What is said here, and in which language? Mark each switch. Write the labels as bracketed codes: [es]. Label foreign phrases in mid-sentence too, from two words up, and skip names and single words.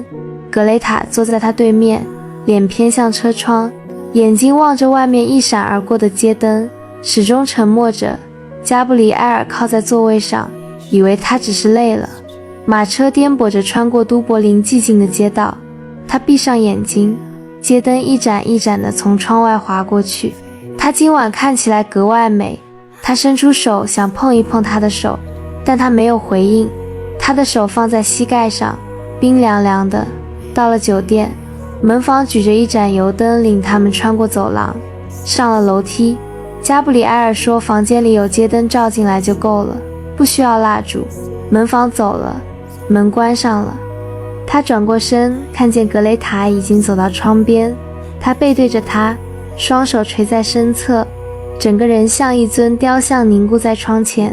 [zh] 格雷塔坐在他對面，臉偏向車窗，眼睛望着外面一閃而過的街燈，始終沉默着。加布里埃爾靠在座位上，以為他只是累了。馬車顛簸着穿過都柏林寂靜的街道，他閉上眼睛，街燈一盞一盞地從窗外劃過去。他她今晚看起來格外美。他伸出手想碰一碰她的手，但她沒有回應。他的手放在膝蓋上，冰涼涼的。到了酒店，門房舉着一盞油燈，領他們穿過走廊，上了樓梯。加布里埃爾說房間裡有街燈照進來就夠了，不需要蠟燭。門房走了，門關上了。他轉過身，看見格雷塔已經走到窗邊，他背對着他，雙手垂在身側，整個人像一尊雕像凝固在窗前。